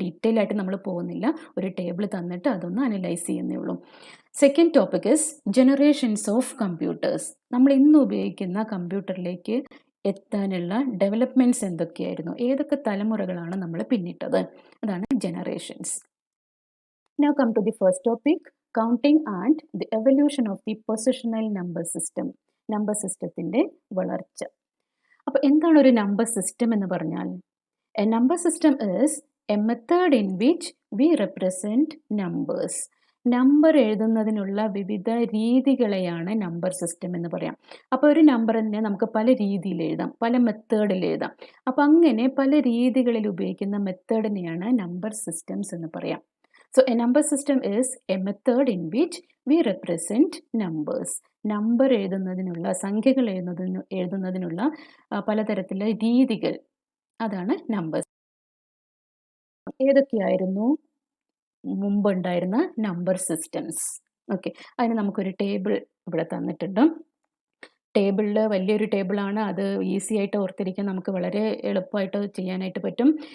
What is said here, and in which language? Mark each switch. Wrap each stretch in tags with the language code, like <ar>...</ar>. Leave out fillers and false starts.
<ml>Detail ആയിട്ട് നമ്മൾ പോകുന്നില്ല, ഒരു ടേബിൾ തന്നിട്ട് അതൊന്ന് അനലൈസ് ചെയ്യുന്നേ ഉള്ളൂ.</ml> <en>Second topic is generations of computers.</en> <ml>നമ്മൾ ഇന്ന് ഉപയോഗിക്കുന്ന കമ്പ്യൂട്ടറിലേക്ക് എത്താനുള്ള ഡെവലപ്മെൻറ്റ്സ് എന്തൊക്കെയായിരുന്നു, ഏതൊക്കെ തലമുറകളാണ് നമ്മൾ പിന്നിട്ടത്, അതാണ് generations.</ml> <en>Now come to the first topic, counting and the evolution of the positional number system.</en> <ml>Number സിസ്റ്റത്തിൻ്റെ വളർച്ച. അപ്പോൾ എന്താണ് ഒരു നമ്പർ സിസ്റ്റം എന്ന് പറഞ്ഞാൽ?</ml> <en>A number system is a method in which we represent numbers.</en> <ml>Number എഴുതുന്നതിനുള്ള വിവിധ രീതികളെയാണ് number system എന്ന് പറയാം. അപ്പോൾ ഒരു നമ്പറിനെ നമുക്ക് പല രീതിയിൽ എഴുതാം, പല മെത്തേഡിൽ എഴുതാം. അപ്പോൾ അങ്ങനെ പല രീതികളിൽ ഉപയോഗിക്കുന്ന മെത്തേഡിനെയാണ് നമ്പർ സിസ്റ്റംസ് എന്ന് പറയാം.</ml> <en>So a number system is a method in which we represent numbers.</en> <ml>Number എഴുതുന്നതിനുള്ള, സംഖ്യകൾ എഴുതുന്നതിനുള്ള പലതരത്തിലുള്ള രീതികൾ, അതാണ് നമ്പേഴ്സ്. ഏതൊക്കെയായിരുന്നു മുമ്പുണ്ടായിരുന്ന നമ്പർ സിസ്റ്റംസ്? ഓക്കെ, അതിന് നമുക്കൊരു ടേബിൾ ഇവിടെ തന്നിട്ടുണ്ട്. ടേബിളിൽ വലിയൊരു ടേബിളാണ്, അത് ഈസി ആയിട്ട് ഓർത്തിരിക്കാൻ നമുക്ക് വളരെ എളുപ്പമായിട്ട് ചെയ്യാനായിട്ട് പറ്റും.</ml>